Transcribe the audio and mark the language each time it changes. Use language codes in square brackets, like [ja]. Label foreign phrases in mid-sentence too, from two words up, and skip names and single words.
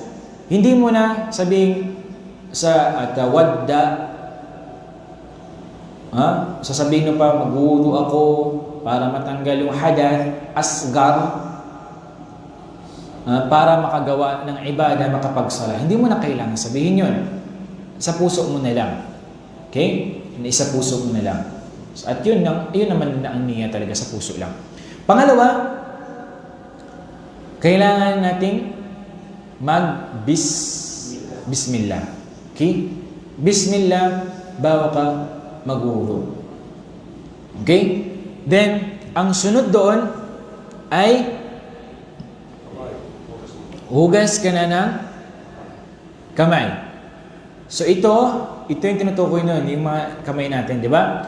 [tl] Hindi mo na sabihin sa tawadda, sasabihin mo pa, magwudu ako para matanggal yung [ar] حدث أصغر, [tl] para makagawa ng ibada, makapagsala. Hindi mo na kailangan sabihin yun. Sa puso mo na lang. Okay? Sa puso mo na lang. At yun naman na ang niya talaga, sa puso lang. Pangalawa, kailangan nating bismillah. Okay? Bismillah, bawa ka magwudu. Okay? Then, ang sunod doon ay hugas ka na ng kamay. So ito yung tinutukoy nun, yung mga kamay natin, di ba?